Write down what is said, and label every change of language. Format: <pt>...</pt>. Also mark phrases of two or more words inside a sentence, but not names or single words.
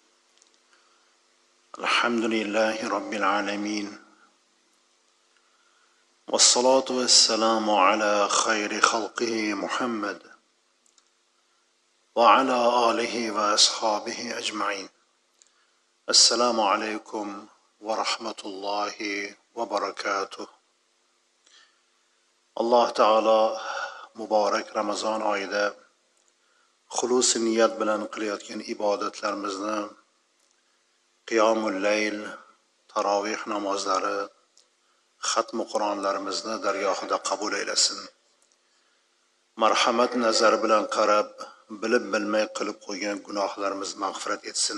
<ar>الحمد لله رب العالمين، والصلاة والسلام على خير خلقه محمد وعلى آله وأصحابه أجمعين. السلام عليكم ورحمة الله وبركاته. الله تعالى</ar> <uz>muborak Ramazon oyida xulus niyat bilan qilayotgan ibodatlarimizni,</uz> <ar>قيام الليل,</ar> <uz>tarovih namozlari, xatmi Qur'onlarimizni dargohida qabul aylasin. Marhamat nazari bilan qarab, bilib bilmay qilib qo'ygan gunohlarimizni mag'firat etsin.</uz>